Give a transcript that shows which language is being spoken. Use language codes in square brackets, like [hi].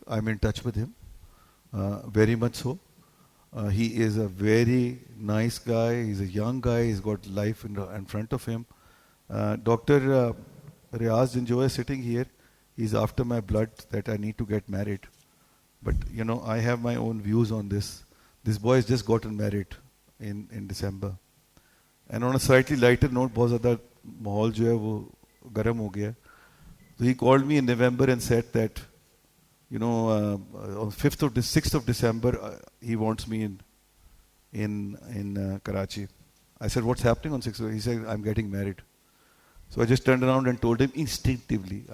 [en] I'm in touch with him, very much so. He is a very nice guy. He's a young guy. He's got life in front of him. Dr. Riaz Janjoy is sitting here. He's after my blood that I need to get married. But, I have my own views on this. This boy has just gotten married in December. And on a slightly lighter note, [hi] बहुत ज़्यादा माहौल जो है वो गर्म हो गया. [en] So he called me in November and said that, on 6th of December, he wants me in Karachi. I said, what's happening on 6th? He said, I'm getting married. So I just turned around and told him instinctively.